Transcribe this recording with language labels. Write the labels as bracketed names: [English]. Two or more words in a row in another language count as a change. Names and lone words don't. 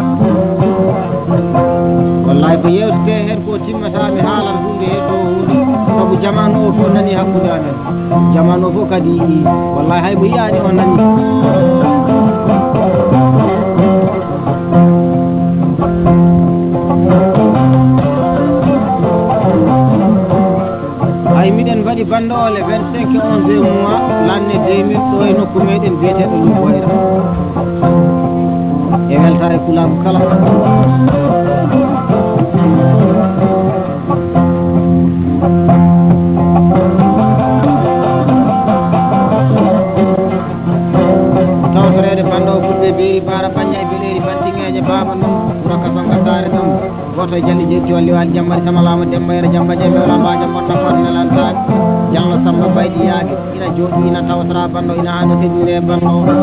[Fula] wallahi ko yewtete hen ko timmata mi haalan hunde he dow hunde sabu jamanu o fof nani hakkude amen jamanu o fof kadi wallahi hay mo yiyani o nani ay miɗen mbaɗi bandole 25 [French] et 11 mois l'année 2000 [Fula] ɗo e nokku meɗen biyeteɗo Lumboyra e weltare kulagu kala tawtorede banɗo fulɓe beeri bara baña e beɗeri bantingeje baba noon ɓura kason gaddare ɗum goto e jalli jetti walli wali jammari samalama dembayra jamba je mewla mbaja mboɗɗa fotnelantade Diallo Samba Baydi yaaki ina jooɗi ina tawtora banɗo ina hano teddire banɗo